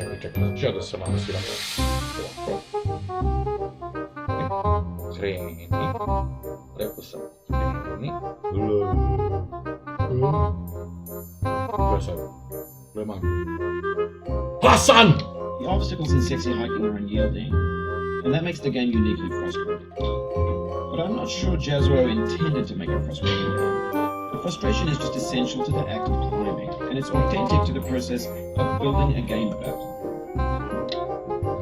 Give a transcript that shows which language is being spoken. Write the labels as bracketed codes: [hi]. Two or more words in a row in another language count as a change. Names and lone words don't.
[hr] Čekaj, ja da se malo siram. Kreni. Rekao sam, kreni. Gle sad. Gle manj. Hasan! [en] The obstacles in sexy hiking are unyielding, and that makes the game uniquely frustrating. But I'm not sure Jazro intended to make a frustrating game. The frustration is just essential to the act of climbing, and it's authentic to the process of building a game about it.